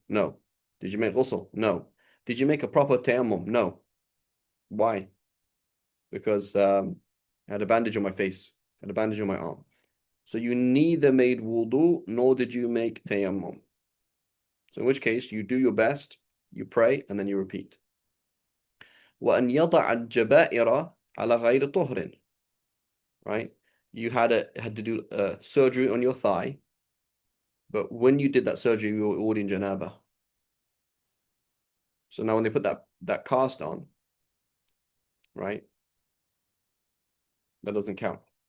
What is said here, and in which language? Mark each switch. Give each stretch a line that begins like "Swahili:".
English: No. Did you make ghusl? No. Did you make a proper tayammum? No. Why? Because I had a bandage on my face, had a bandage on my arm. So you neither made wudu nor did you make tayammum. So in which case you do your best, you pray, and then you repeat.
Arabic: وأن يضع الجبائر على غير طهر.
English: Right? You had to do surgery on your thigh, but when you did that surgery, you were already in janaba. So now when they put that cast on, right, that doesn't count.